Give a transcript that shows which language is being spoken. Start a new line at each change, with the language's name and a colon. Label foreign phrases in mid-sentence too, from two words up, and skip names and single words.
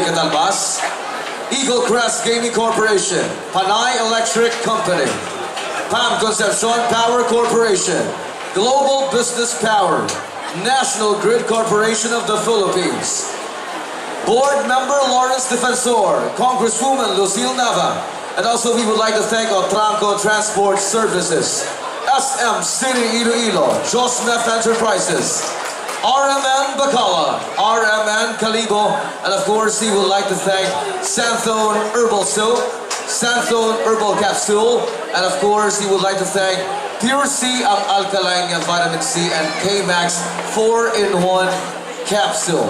English: Catalbas, Eagle Crest Gaming Corporation, Panay Electric Company, Pam Concepcion Power Corporation, Global Business Power, National Grid Corporation of the Philippines, Board Member Lawrence Defensor, Congresswoman Lucille Nava, and also we would like to thank Otranco Transport Services, SM City Iloilo, Josmeth Enterprises, RMN Bacala, RMN Calibo, and of course we would like to thank Santhone Herbal Soap, Santhone Herbal Capsule, and of course we would like to thank Pure C ang alkaline ng vitamin C and K-Max 4-in-1 capsule.